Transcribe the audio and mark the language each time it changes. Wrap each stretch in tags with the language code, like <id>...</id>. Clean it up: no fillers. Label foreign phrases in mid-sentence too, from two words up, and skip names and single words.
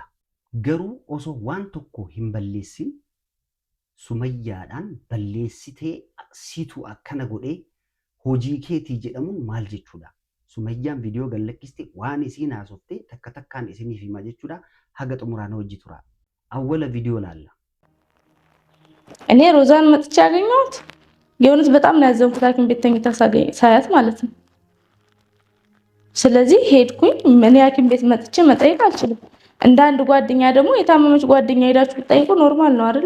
<om>Garuu osoo waan tokko hin balleessin Sumayyaadhaan balleessitee situ akkana godhee hojii keetii jedhamuun maal jechuudha. Sumayyaan viidiyoo gallakkiste waan isiin haasofte takka takkaan isiniif hima jechuudha. Haga xumuraan hojii tura. Awwala viidiyoo laalla.</om> <am>እኔ ሮዛን መጥቻ ያገኘሁት የሆነስ በጣም ነው ያዘንኩት ሐኪም ቤት ተኝታ ሳያት ማለት ነው። ስለዚህ ሄድኩኝ ምን ሐኪም ቤት መጥቼ መጠየቅ አልችልም። እንደ አንድ ጓደኛ ደግሞ የታመመች ጓደኛ ሄዳችሁ ጠይቁ ኖርማል ነው አይደል?</am>